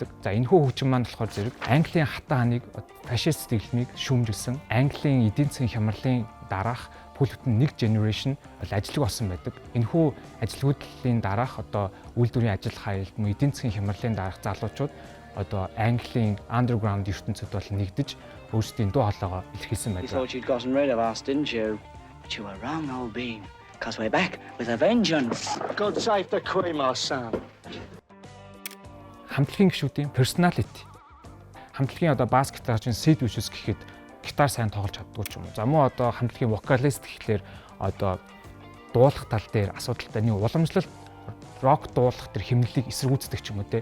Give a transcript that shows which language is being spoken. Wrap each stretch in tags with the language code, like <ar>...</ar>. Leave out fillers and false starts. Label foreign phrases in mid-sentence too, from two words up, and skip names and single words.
<mn>За энэхүү хөгжим маань болохоор зэрэг Английн хатан хааныг фашист дэглэмийг шүүмжилсэн Английн эдийн засгийн хямралын дараах бүл бүтэн нэг generation бол ажилгүй болсон байдаг. Энэхүү ажилгүйдлийн дараах одоо үйлдвэрийн ажил хаялт, эдийн засгийн хямралын дараах залуучууд одоо Английн underground ертөнцид бол нэгдэж өөрсдийн дуу хоолойгоо илэрхийлсэн байдаг.</mn> <en>You thought you'd gotten rid of us, didn't you? But you were wrong, old bean. Because we're back with a vengeance. God save the Queen, my son.</en> <mn>Хамтлагийн гишүүдийн personality. Хамтлагийн одоо бас гитарчин Sid Vicious гэхэд гитар сайн тоглож чаддгүй ч юм уу. За мөн одоо хамтлагийн vocalist гэхлээр одоо дуулах тал дээр асуудалтай нэг уламжлалт рок дуулах тэр хэмнэлийг эсэргүүцдэг ч юм уу те.</mn>